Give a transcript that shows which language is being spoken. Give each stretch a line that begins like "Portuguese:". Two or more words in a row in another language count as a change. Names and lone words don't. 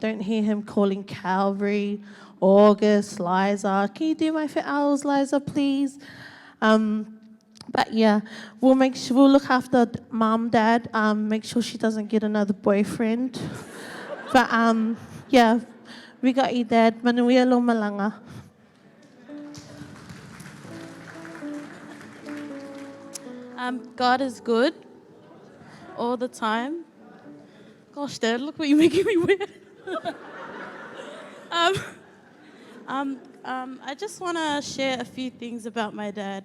English: Don't hear him calling Calvary, August, Liza. Can you do my fit hours, Liza, please? But yeah, we'll look after Mum, Dad. Make sure she doesn't get another boyfriend. But yeah, we got you, Dad.
Samoan: Manuia lo malanga.
English: God is good all the time. Gosh, Dad, look what you're making me wear. I just want to share a few things about my dad.